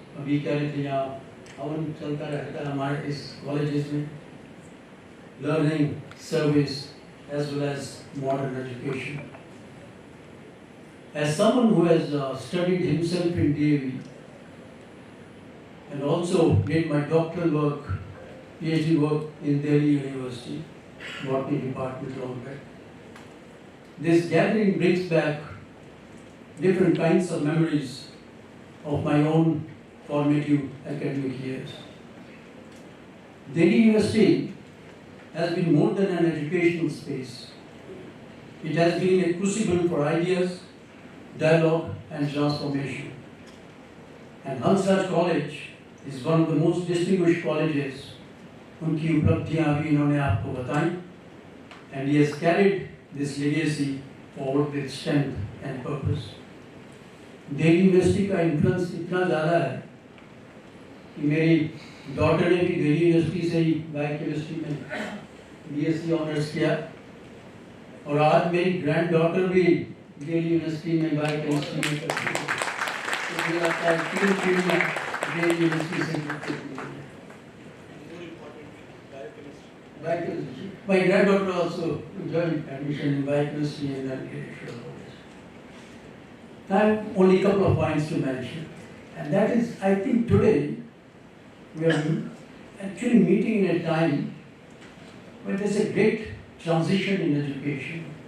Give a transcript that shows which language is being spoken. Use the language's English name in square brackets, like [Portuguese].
[Hindi] अभी क्या रहते हैं यहाँ हवन चलता रहता है हमारे इस colleges में, [English] learning, service, as well as modern education. As someone who has studied himself in DAV and also did my doctoral work, PhD work in Delhi University, Botany Department long back, this gathering brings back different kinds of memories of my own formative academic years. Delhi University has been more than an educational space. It has been a crucible for ideas, dialogue and transformation. And Hansraj College is one of the most distinguished colleges. [Hindi] उनकी उपलब्धियां भी इन्होंने आपको बताई, [English] and he has carried this legacy forward with strength and purpose. [Hindi] Delhi university का influence इतना ज़्यादा है कि मेरी डॉटर ने भी दिल्ली यूनिवर्सिटी से ही बायोकेमिस्ट्री में बीएससी ऑनर्स किया, और आज मेरी ग्रैंड डॉटर भी दिल्ली यूनिवर्सिटी में बायोकेमिस्ट्री में करती है। तो मुझे लगता है 3 पीढ़ियाँ दिल्ली यूनिवर्सिटी से जुड़ी हैं। [English] My granddaughter also joined admission in biochemistry and agricultural college. I have only a couple of points to mention, and that is, I think today we are actually meeting in a time when there is a great transition in education.